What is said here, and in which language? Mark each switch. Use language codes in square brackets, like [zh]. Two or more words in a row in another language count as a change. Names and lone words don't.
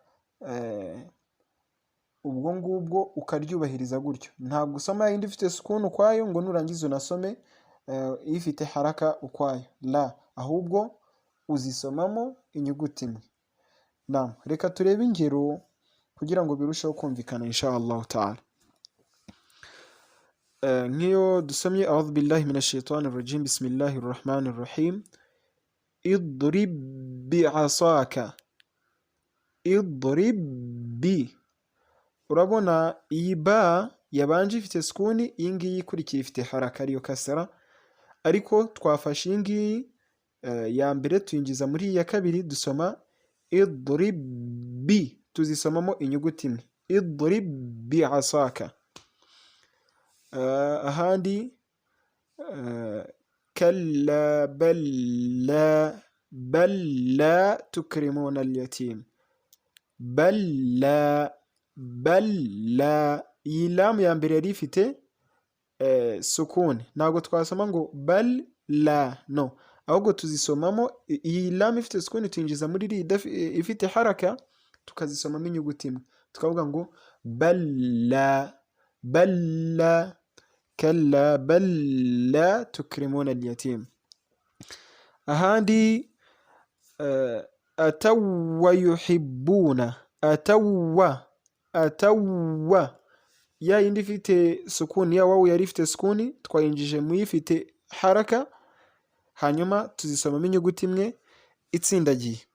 [rw] Ubwo ngubwo ukaryubahiriza gutyo, ntabwo usoma yindi ifite sukuni ukwayo ngo nurangiza unasome ifite haraka ukwayo, la, ahubwo uzisomamo inyuguti imwe. Naam, reka turebe ingero kugira ngo birusheho kumvikana [ar] إن شاء الله تعالى. [rw] Nk'iyo dusomye [ar] أعوذ بالله من الشيطان الرجيم بسم الله الرحمن الرحيم, اضرب بعصاك. اضرب ب, [rw] urabona iyi ba yabanje ifite sukuni, iyi ngiyi ikurikira ifite haraka ariyo kasara, ariko twafashe iyi ngiyi ya mbere tuyinjiza muri iyi ya kabiri dusoma [ar] اضرب ب, [rw] tuzisomamo inyuguti imwe, [ar] اضرب بعصاك. Ahandi كلا بل لا تكرمون اليتيم بل لا. [rw] Iyi lamu ya mbere yari ifite sukuni, ntabwo twasoma ngo [ar] بل لا, [rw] no, ahubwo tuzisomamo iyi lam ifite sukuni tuyinjiza muri ri ifite haraka tukazisomamo inyuguti imwe tukavuga ngo [ar] بل لا بل لا كلا بل لا تكرمون اليتيم. [rw] ahandi [ar] أتوا يحبون أتوا [rw] ya yindi ifite sukuni ya wawu yari ifite sukuni twayinjije mu ifite haraka hanyuma tuzisomamo inyuguti imwe itsindagiye.